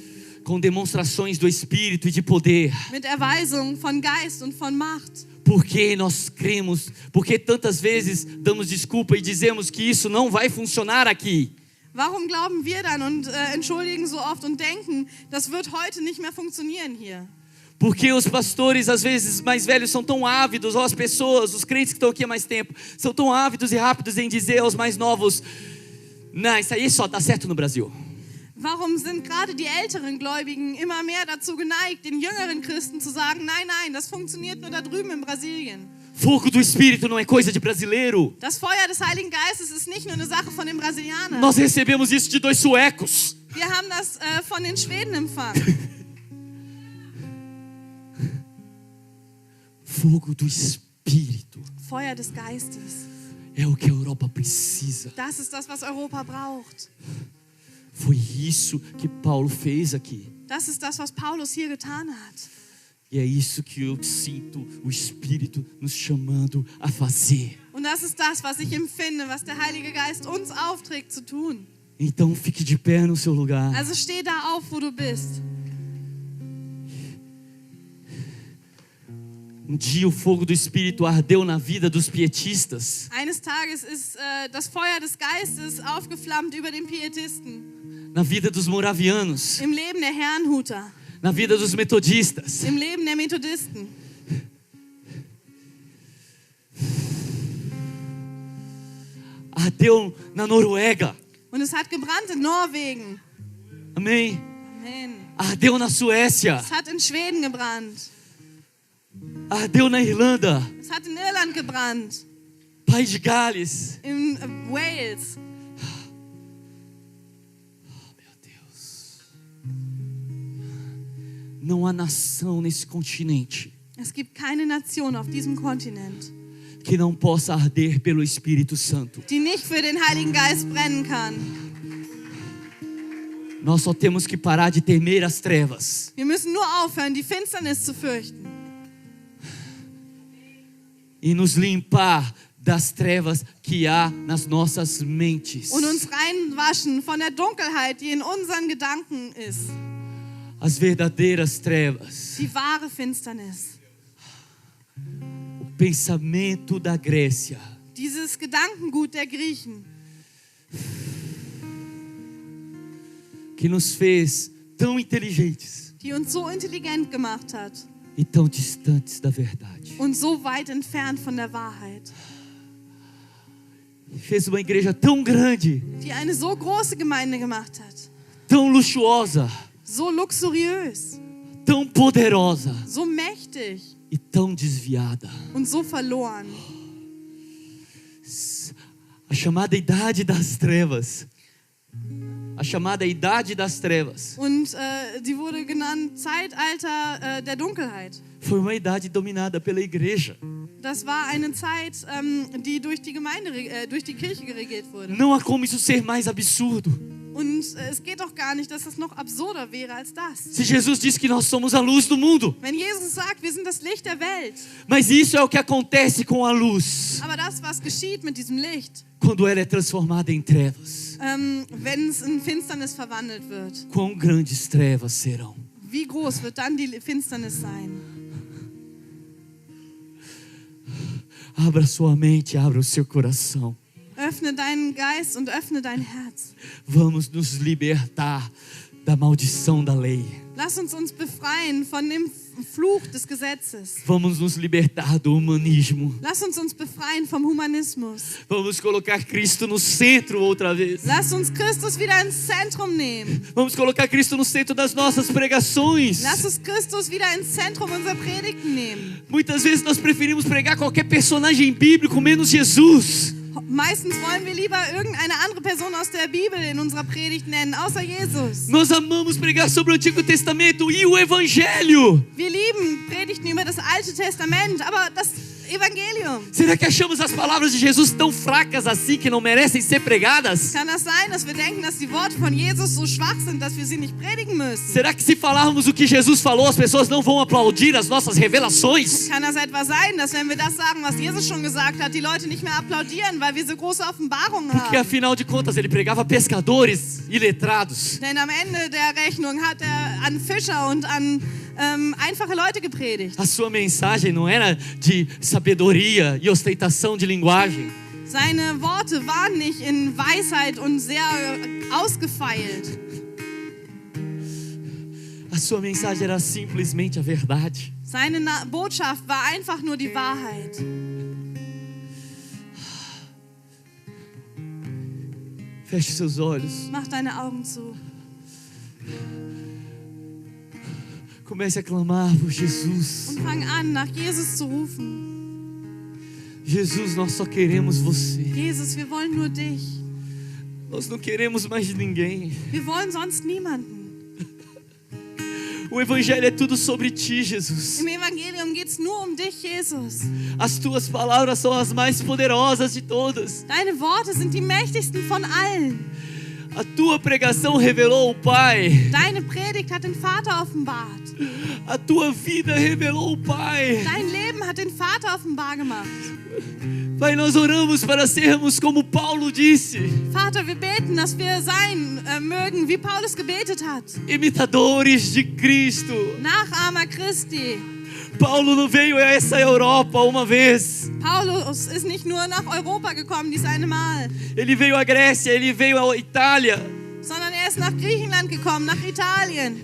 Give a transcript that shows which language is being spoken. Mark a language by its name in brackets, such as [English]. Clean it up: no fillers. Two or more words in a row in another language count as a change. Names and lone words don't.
[Portuguese] com demonstrações do Espírito e de poder, [German] mit Erweisung von Geist und von Macht, [Portuguese] porque nós cremos, porque tantas vezes damos desculpa e dizemos que isso não vai funcionar aqui. [German] warum glauben wir dann und entschuldigen so oft und denken, das wird heute nicht mehr funktionieren hier? [Portuguese] Porque os pastores, às vezes, mais velhos são tão ávidos, ou as pessoas, os crentes que estão aqui há mais tempo, são tão ávidos e rápidos em dizer aos mais novos, não, isso aí só dá certo no Brasil. [German] Warum sind gerade die älteren Gläubigen immer mehr dazu geneigt, den jüngeren Christen zu sagen, nein, nein, das funktioniert nur da drüben in Brasilien. [Portuguese] Fogo do Espírito não é coisa de brasileiro. [German] Das Feuer des Heiligen Geistes ist nicht nur eine Sache von den Brasilianern. [Portuguese] Nós recebemos isso de 2 suecos. [German] Wir haben das von den Schweden empfangen. [Portuguese] Fogo do Espírito [German] Feuer des Geistes. [Portuguese] é o que a Europa precisa. [German] Das ist das, was Europa braucht. [Portuguese] Foi isso que Paulo fez aqui. [German] Das ist das, was Paulus hier getan hat. [Portuguese] E é isso que eu sinto o Espírito nos chamando a fazer. [German] Und das ist das, was ich empfinde, was der Heilige Geist uns aufträgt zu tun. [Portuguese] Então fique de pé no seu lugar. [German] Also steh da auf, wo du bist. [Portuguese] Dia o fogo do Espírito ardeu na vida dos pietistas, [German] Eines Tages ist das Feuer des Geistes aufgeflammt über den Pietisten, [Portuguese] na vida dos moravianos, [German] im Leben der Herrnhuter, [Portuguese] na vida dos metodistas. [German] im Leben der Methodisten. [Portuguese] Ardeu na Noruega. [German] Und es hat gebrannt in Norwegen. [Portuguese] Amém. [German] Amen. [Portuguese] Ardeu na Suécia. [German] Es hat in Schweden gebrannt. [Portuguese] Ardeu na Irlanda. [German] Es hat in Irland gebrannt. [Portuguese] País de Gales. [German] In Wales. [Portuguese] Meu Deus. Não há nação nesse continente [German] Es gibt keine Nation auf diesem Kontinent, [Portuguese] que não possa arder pelo Espírito Santo. [German] die nicht für den Heiligen Geist brennen kann. [Portuguese] Nós só temos que parar de temer as trevas. [German] Wir müssen nur aufhören, die Finsternis zu fürchten. [Portuguese] E nos limpar das trevas que há nas nossas mentes. [German] Und uns reinwaschen von der Dunkelheit, die in unseren Gedanken ist. [Portuguese] As verdadeiras trevas. [German] Die wahre Finsternis. [Portuguese] O pensamento da Grécia. [German] Dieses Gedankengut der Griechen, [Portuguese] Que nos fez tão inteligentes [German] die uns so intelligent gemacht hat [Portuguese] e tão distantes da verdade. [German] und so weit entfernt von der Wahrheit. [Portuguese] Fez uma igreja tão grande, [German] Die eine so große Gemeinde gemacht hat. [Portuguese] tão luxuosa, [German] So luxuriös, [Portuguese] tão poderosa [German] so mächtig [Portuguese] e tão desviada. [German] und so verloren. [Portuguese] A chamada idade das trevas. A chamada idade das trevas [German] Und die wurde genannt Zeitalter der Dunkelheit. [Portuguese] foi uma idade dominada pela igreja. [German] Das war eine Zeit, die durch die Gemeinde, durch die Kirche geregiert wurde. [Portuguese] Não há como isso ser mais absurdo. [German] Und es geht doch gar nicht, dass das noch absurder wäre als das. [Portuguese] Se Jesus disse que nós somos a luz do mundo, [German] Wenn Jesus sagt, wir sind das Licht der Welt, [Portuguese] mas isso é o que acontece com a luz [German] aber das, was geschieht mit diesem Licht, [Portuguese] quando ela é transformada em trevas. [German] wenn es in Finsternis verwandelt wird, [Portuguese] Quão grandes trevas serão? [German] wie groß wird dann die Finsternis sein? [Portuguese] Abra sua mente, abra o seu coração. [German] Öffne deinen Geist und öffne dein Herz. [Portuguese] Vamos nos libertar da maldição da lei. [German] Lass uns befreien von dem Fluch des Gesetzes. [Portuguese] Vamos nos libertar do humanismo. [German] Lass uns befreien vom Humanismus. [Portuguese] Vamos colocar Cristo no centro outra vez. [German] Lass uns Christus wieder ins Zentrum nehmen. [Portuguese] Vamos colocar Cristo no centro das nossas pregações. [German] Lass uns Christus wieder ins Zentrum unserer Predigten nehmen. [Portuguese] Muitas vezes nós preferimos pregar qualquer personagem bíblico menos Jesus. [German] Meistens wollen wir lieber irgendeine andere Person aus der Bibel in unserer Predigt nennen, außer Jesus. [Portuguese] Nós amamos pregar sobre o Antigo Testamento e o Evangelho. [German] Wir lieben Predigten über das Alte Testament, aber das Evangelium. [Portuguese] Será que achamos as palavras de Jesus tão fracas assim que não merecem ser pregadas? [German] Kann das sein, dass wir denken, dass die Worte von Jesus so schwach sind, dass wir sie nicht predigen müssen? [Portuguese] Será que se falarmos o que Jesus falou, as pessoas não vão aplaudir as nossas revelações? [German] Kann das etwa sein, dass wenn wir das sagen, was Jesus schon gesagt hat, die Leute nicht mehr applaudieren, weil wir so große Offenbarungen [Portuguese] Porque [German] haben? [Portuguese] afinal de contas ele pregava pescadores e letrados. [German] Denn am Ende der Rechnung hat er an Fischer und an einfache Leute gepredigt. [Portuguese] A sua mensagem não era de sabedoria e ostentação de linguagem. [German] Seine Worte waren nicht in Weisheit und sehr ausgefeilt. [Portuguese] A sua mensagem era simplesmente a verdade. [German] Seine Botschaft war einfach nur die Wahrheit. [Portuguese] Feche seus olhos. [German] Mach deine Augen zu. [Portuguese] Comece a clamar por Jesus. [German] Und fang an, nach Jesus zu rufen. [Portuguese] Jesus, nós só queremos você. [German] Jesus, wir wollen nur dich. [Portuguese] Nós não queremos mais ninguém. [German] Wir wollen sonst niemanden. [Portuguese] O Evangelho é tudo sobre ti, Jesus. [German] Im Evangelium geht es nur um dich, Jesus. [Portuguese] As tuas palavras são as mais poderosas de todas. [German] Deine Worte sind die mächtigsten von allen. [Portuguese] A tua pregação revelou o Pai. [German] Deine Predigt hat den Vater offenbart. [Portuguese] A tua vida revelou o Pai. [German] Dein Leben hat den Vater offenbar gemacht. [Portuguese] Pai, nós oramos para sermos como Paulo disse, [German] Vater, wir beten, dass wir sein mögen, wie Paulus gebetet hat. [Portuguese] imitadores de Cristo. [German] Nachahmer Christi. [Portuguese] Paulo não veio a essa Europa uma vez. [German] Paulus ist nicht nur nach Europa gekommen, dies eine Mal, [Portuguese] Ele veio à Grécia, ele veio à Itália. [German] sondern er ist nach Griechenland gekommen, nach Italien.